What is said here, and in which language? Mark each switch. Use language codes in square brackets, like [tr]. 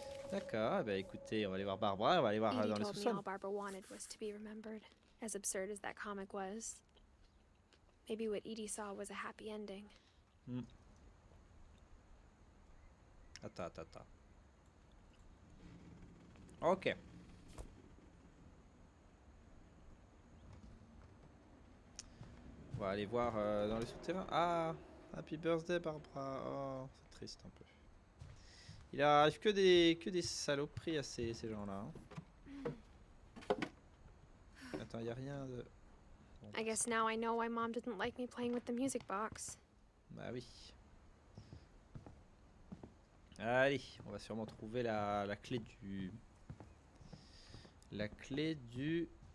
[fr] D'accord, bah écoutez, on va aller voir Barbara, on va aller voir [en] Edie [fr] dans les [en] told me [fr] sous-sols. [en] all Barbara wanted was to be remembered, as absurd as that comic was. Maybe what Edie saw was a happy ending. [fr] Attends. Ok. On va aller voir dans les souterrains. Ah, [en] Happy Birthday Barbara. [fr] Oh, c'est triste un peu. Il arrive que des saloperies à ces gens-là. Hein. Attends, il n'y a rien de... Bon, [en] I guess now I know why Mom didn't like me playing with the music box. [fr] bah oui. Allez, on va sûrement trouver la clé du... La clé du...